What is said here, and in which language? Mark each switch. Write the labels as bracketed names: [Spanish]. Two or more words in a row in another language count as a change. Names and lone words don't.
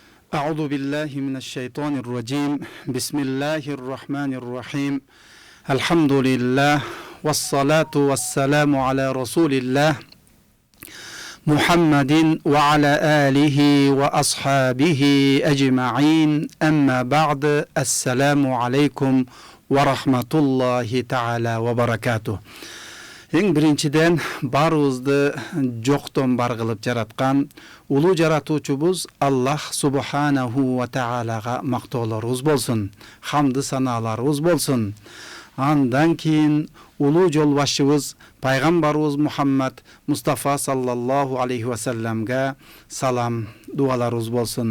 [Arabic] أعوذ بالله من الشيطان الرجيم بسم الله الرحمن الرحيم الحمد لله والصلاة والسلام على رسول الله محمد وعلى آله وأصحابه أجمعين أما بعد السلام عليكم ورحمة الله تعالى وبركاته. [Kyrgyz] Эң биринчиден барыбызды жоктон бар кылып жараткан улуу жаратуучубуз Аллах [Arabic] سبحانه وتعالى [Kyrgyz] мактоолорубуз болсун, хамды санааларыбыз болсун. Андан кийин улуу жолбашчыбыз пайгамбарыбыз Мухаммад Мустафа [Arabic] صلى الله عليه وسلم [Kyrgyz] салам, дуаларыбыз болсун.